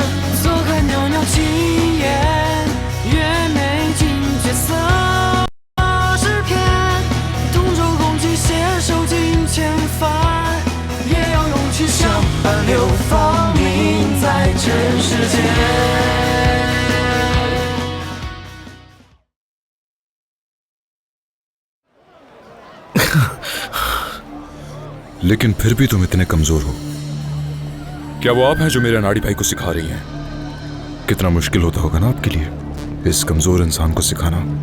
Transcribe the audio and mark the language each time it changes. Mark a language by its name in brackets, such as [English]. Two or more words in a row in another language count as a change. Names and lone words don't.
[Chinese] 坐看袅袅青烟，月美尽绝色诗篇，同舟共济携手尽千帆，也要勇气相伴流芳名在尘世间。 [Hindi] लेकिन फिर भी तुम इतने कमजोर हो। क्या वो आप हैं जो मेरे नाड़ी भाई को सिखा रही हैं? कितना मुश्किल होता होगा ना आपके लिए इस कमजोर इंसान को सिखाना।